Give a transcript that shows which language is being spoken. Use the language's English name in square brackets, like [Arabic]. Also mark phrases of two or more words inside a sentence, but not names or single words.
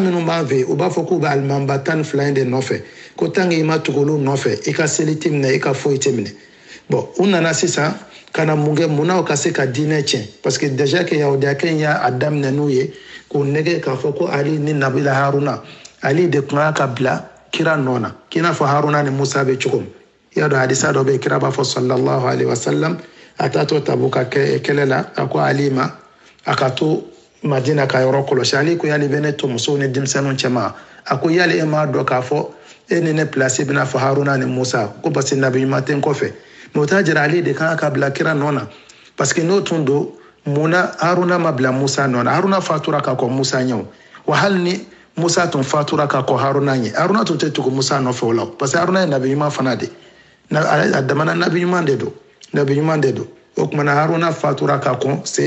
[Bambara] minnu b'an fɛ u b'a fɔ k'u bɛ alimamba 12 in de nɔfɛ ko [French] tant que [Bambara] i ma tugu olu nɔfɛ i ka seli tɛ minɛ i ka foyi tɛ minɛ bon u nana sisan kana mun kɛ munna u ka se ka diinɛ tiɲɛ [French] parce que déjà que [Bambara] yahudiyakɛ in y'a daminɛ n'u ye k'u nɛgɛ k'a fɔ ko Ali ni Nabila Haruna Ali de tun ka bila kira nɔ na k'i n'a fɔ Haruna ni Musa bɛ cogo min i y'a dɔn hadisa dɔ bɛ yen kira b'a fɔ [Arabic] صلى الله عليه [Bambara] wasallam a taatɔ Tabuka kɛlɛ la a ko Ali ma a ka to Madina ka yɔrɔ kɔlɔsi Ali ko yali bɛ ne to musow ni denmisɛnninw cɛma a ko yali e m'a dɔn k'a fɔ e ni ne place bɛna fɔ Haruna ni Musa ko [French] parce que [Bambara] nabi ɲuman tɛ n kɔfɛ mais o t'a jira Ale de kan ka bila kira nɔ na [French] parce que [Bambara] n'o tun don munna Haruna ma bila Musa nɔ na Haruna fatura ka kɔn Musa ɲɛ wa hali ni Musa tun fatura ka kɔn Haruna ɲɛ Haruna tun tɛ tugu Musa nɔfɛ o la [French] parce que [Bambara] Haruna ye nabi ɲuman fana de a damana nabi ɲuman de don o kumana Haruna fatura ka kɔn